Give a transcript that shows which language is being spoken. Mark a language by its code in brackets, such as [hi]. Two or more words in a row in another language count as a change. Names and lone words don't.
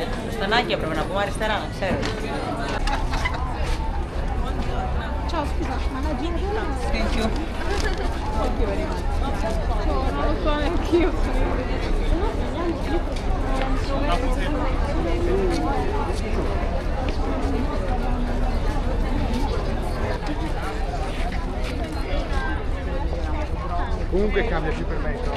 [el] Στον Άγιο πρέπει να πούμε αριστερά, να ξέρω. [it] Ciao, scusa, ma la gin [en] Thank you. Thank you very much. [it] Non lo so neanch'io. Comunque cambia più per me.